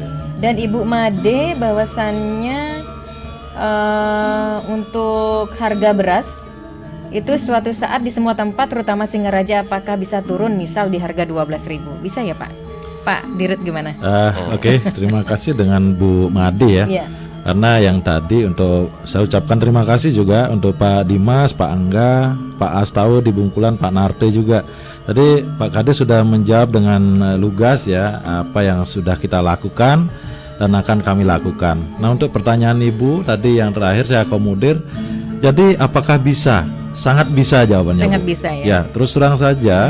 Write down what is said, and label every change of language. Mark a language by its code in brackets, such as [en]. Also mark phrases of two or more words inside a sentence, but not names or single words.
[id] Dan Ibu Made bahwasannya untuk harga beras itu suatu saat di semua tempat terutama Singaraja apakah bisa turun misal di harga 12.000? Bisa ya Pak? Pak Dirut gimana? Oke, terima kasih dengan Bu Made ya. Yeah. Karena yang tadi untuk saya ucapkan terima kasih juga untuk Pak Dimas, Pak Angga, Pak Astau di Bungkulan, Pak Narte juga. Tadi Pak Kades sudah menjawab dengan lugas ya apa yang sudah kita lakukan dan akan kami lakukan. Nah untuk pertanyaan Ibu tadi yang terakhir saya akomodir. Jadi apakah bisa? Sangat bisa jawabannya. Sangat Bu. bisa ya. Ya terus terang saja.